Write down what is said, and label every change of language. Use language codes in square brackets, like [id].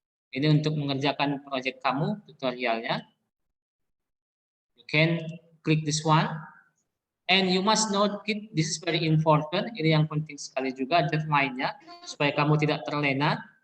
[id] Ini untuk mengerjakan project kamu, tutorialnya. [en] You can click this one, and you must note it. This is very important. [id] Ini yang penting sekali juga, deadline-nya, supaya kamu tidak terlena.